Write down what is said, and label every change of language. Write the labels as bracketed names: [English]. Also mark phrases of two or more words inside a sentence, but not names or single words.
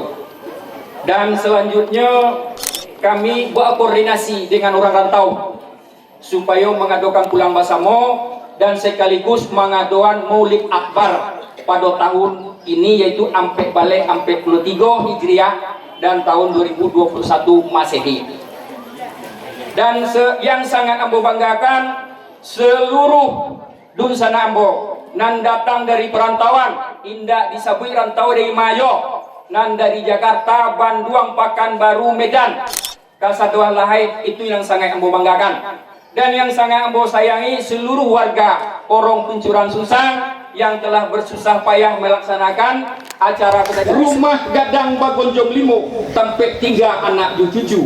[Indonesian] Dan selanjutnya kami buat koordinasi dengan orang rantau supaya mengadakan pulang basamo dan sekaligus mengadakan Maulid Akbar pada tahun ini, yaitu Ampek Balik Ampek 23 Hijriah dan tahun 2021 Masehi. Dan yang sangat ambo banggakan, seluruh [Minangkabau] dunsana ambo nan [Indonesian] datang dari perantauan, indah disabui rantau dari Mayo, nan dari Jakarta, Bandung, Pekanbaru, Medan, Kasaduan Lahai, itu yang sangat ambo banggakan. Dan yang sangat ambo sayangi, seluruh warga Korong Pencuran Sunsang yang telah bersusah payah melaksanakan acara rumah gadang Bagonjong Limo sampai 3 anak cucu.